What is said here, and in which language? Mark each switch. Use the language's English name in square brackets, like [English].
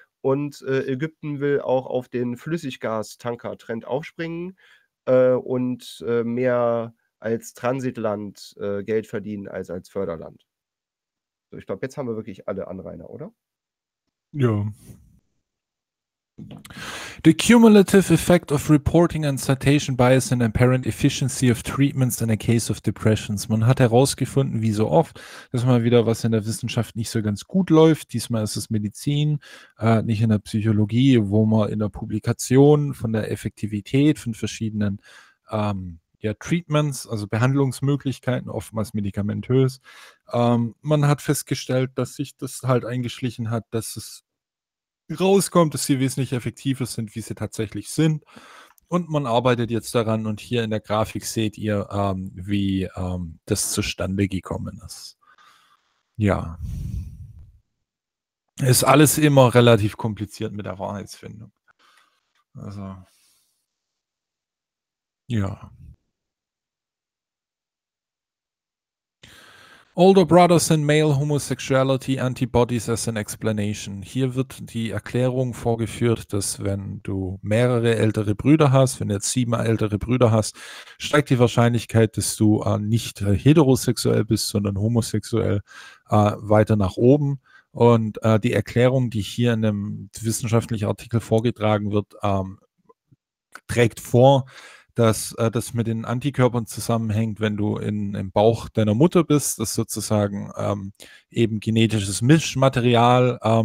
[German] Und Ägypten will auch auf den Flüssiggas-Tanker-Trend aufspringen und mehr als Transitland Geld verdienen als Förderland. So, ich glaube, jetzt haben wir wirklich alle Anrainer, oder? Ja. [English] The cumulative effect of reporting and citation bias and apparent efficiency of treatments in a case of depressions. [German] Man hat herausgefunden, wie so oft, dass mal wieder was in der Wissenschaft nicht so ganz gut läuft. Diesmal ist es Medizin, nicht in der Psychologie, wo man in der Publikation von der Effektivität von verschiedenen Treatments, also Behandlungsmöglichkeiten, oftmals medikamentös. Man hat festgestellt, dass sich das halt eingeschlichen hat, dass es rauskommt, dass sie wesentlich effektiver sind, wie sie tatsächlich sind. Und man arbeitet jetzt daran und hier in der Grafik seht ihr, wie das zustande gekommen ist. Ja. Ist alles immer relativ kompliziert mit der Wahrheitsfindung. Also. Ja. [English] Older brothers and male homosexuality antibodies as an explanation. [German] Hier wird die Erklärung vorgeführt, dass wenn du mehrere ältere Brüder hast, wenn du jetzt 7 ältere Brüder hast, steigt die Wahrscheinlichkeit, dass du nicht heterosexuell bist, sondern homosexuell weiter nach oben. Und die Erklärung, die hier in einem wissenschaftlichen Artikel vorgetragen wird, trägt vor, dass das mit den Antikörpern zusammenhängt, wenn du im Bauch deiner Mutter bist, dass sozusagen eben genetisches Mischmaterial